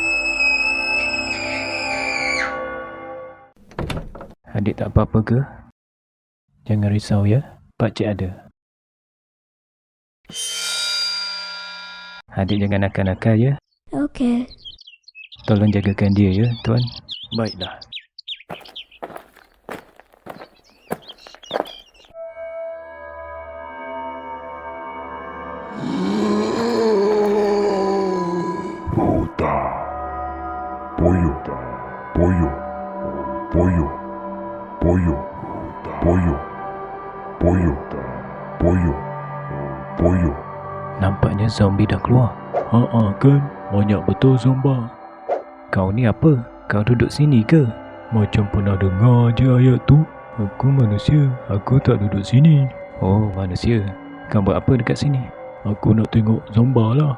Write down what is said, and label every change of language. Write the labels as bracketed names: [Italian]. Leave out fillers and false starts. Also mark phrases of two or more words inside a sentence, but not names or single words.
[Malay] Adik tak apa-apa ke? Jangan risau ya, pakcik ada. Adik jangan nakal-nakal ya. Okey. Tolong jagakan dia ya, tuan. Baiklah. Bota. Pollo. Pollo. Pollo. Pollo. Pollo. Pollo. Pollo. Pollo. Nampaknya zombie dah keluar. Kan? Banyak betul zomba. Kau ni apa? Kau duduk sini ke? Macam pernah dengar je ayat tu. Aku manusia, aku tak duduk sini. Oh, manusia. Kau buat apa dekat sini? Aku nak tengok zomba lah.